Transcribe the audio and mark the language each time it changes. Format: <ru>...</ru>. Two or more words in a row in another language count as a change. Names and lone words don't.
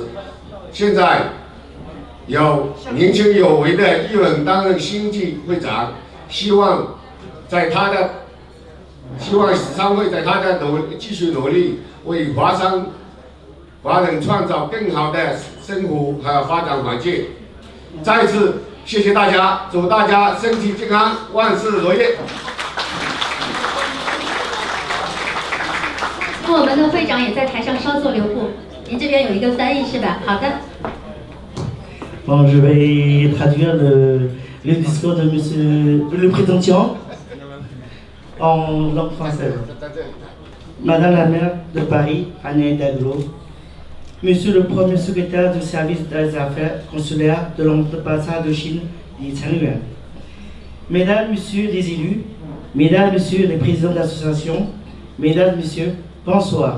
<zh>现在有年轻有为的艺文担任新晋会长，希望商会在他的继续努力，为华人创造更好的生活和发展环境。再次谢谢大家，祝大家身体健康，万事如意。那我们的会长也在台上稍作留步。您这边有一个翻译是吧？好的。</zh> <fr>Bon, je vais traduire le discours de Monsieur le Président. en langue française. Madame la maire de Paris, Anne Daglo, Monsieur le premier secrétaire du service des affaires consulaires de l'ambassade de Chine, Li Changyuan, Mesdames, Messieurs les élus, Mesdames, Messieurs les présidents d'association, Mesdames, Messieurs, bonsoir.</fr>